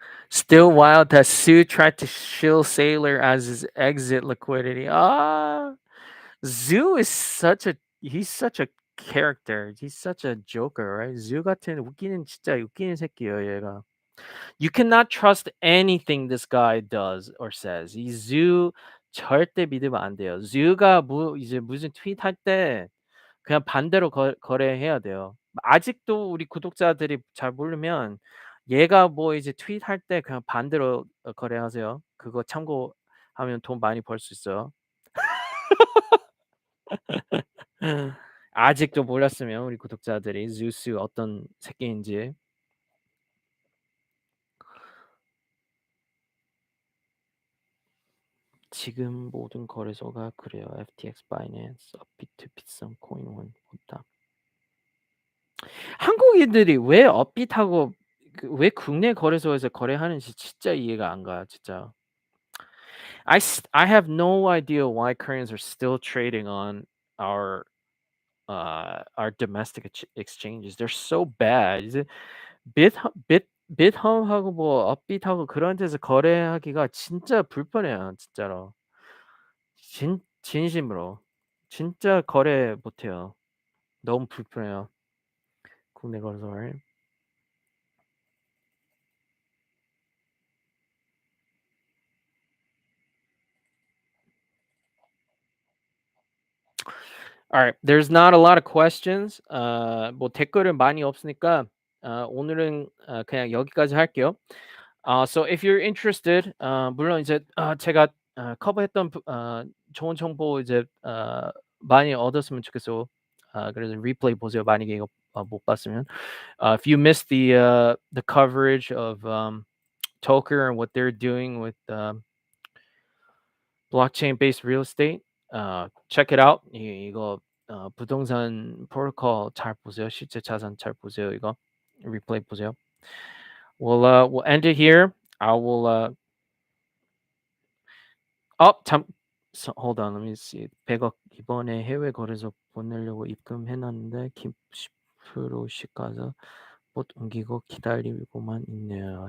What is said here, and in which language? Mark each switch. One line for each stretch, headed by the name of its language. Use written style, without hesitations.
English: Still wild that Sue tried to shill Sailor as his exit liquidity. Zoo is he's such a character. He's such a joker, right?
Korean: Zoo 같은 진짜 웃기는 새끼예요, 얘가.
English: You cannot trust anything this guy does or says.
Korean: 이 Zoo 절대 믿으면 안 돼요. Zoo가 이제 무슨 트윗할 때 그냥 반대로 거래해야 돼요. 아직도 우리 구독자들이 잘 모르면 얘가 뭐 이제 트윗할 때 그냥 반대로 거래하세요. 그거 참고하면 돈 많이 벌 수 있어요. 아직도 몰랐으면 우리 구독자들이 zeus 어떤 새끼인지. 지금 모든 거래소가 그래요. FTX, 바이낸스, 업비트, 비썸, 코인원 다. 한국인들이 왜 업비트하고 왜 국내 거래소에서 거래하는지 진짜 이해가 안 가요, 진짜.
English: I have no idea why Koreans are still trading on our domestic exchanges. They're so bad.
Korean: 이제 빗 빗홈하고 뭐 업비트하고 그런 데서 거래하기가 진짜 불편해요, 진짜로. 진심으로. 진짜 거래 못 해요. 너무 불편해요. 국내 거래소. Right?
English: Alright. There's not a lot of questions.
Korean: 뭐 댓글은 많이 없으니까 오늘은 그냥 여기까지 할게요.
English: So if you're interested,
Korean: 물론 이제 제가 커버했던 좋은 정보 이제 많이 얻었으면 좋겠어요. 그래서 리플레이 보세요. 만약에 이거 못 봤으면.
English: If you missed the coverage of Tokr and what they're doing with blockchain-based real estate, check it out.
Korean: 이거 부동산 프로토콜 잘 보세요. 실제 자산 잘 보세요. 이거 리플레이 보세요.
English: We'll end it here. I will hold on. Let me see.
Korean: 100억 이번에 해외 거래소 보내려고 입금해 놨는데 10%씩 가서 못 옮기고 기다리고만 있네요.